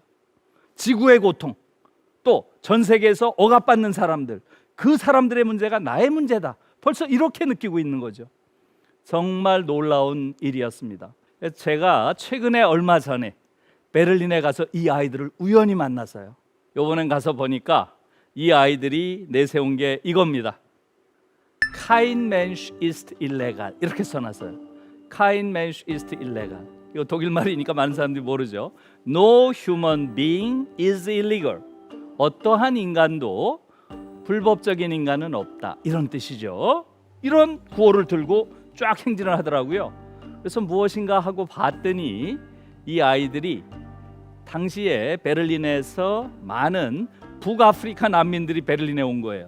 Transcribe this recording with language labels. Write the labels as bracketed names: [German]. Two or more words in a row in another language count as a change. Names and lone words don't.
[Korean] 지구의 고통, 또 전 세계에서 억압받는 사람들, 그 사람들의 문제가 나의 문제다, 벌써 이렇게 느끼고 있는 거죠. 정말 놀라운 일이었습니다. 제가 최근에 얼마 전에 베를린에 가서 이 아이들을 우연히 만났어요. 이번엔 가서 보니까 이 아이들이 내세운 게 이겁니다. [German] Kein Mensch ist illegal, [Korean] 이렇게 써놨어요. [German] Kein Mensch ist illegal. [Korean] 이거 독일말이니까 많은 사람들이 모르죠. [English] No human being is illegal. [Korean] 어떠한 인간도 불법적인 인간은 없다, 이런 뜻이죠. 이런 구호를 들고 쫙 행진을 하더라고요. 그래서 무엇인가 하고 봤더니 이 아이들이 당시에 베를린에서 많은 북아프리카 난민들이 베를린에 온 거예요.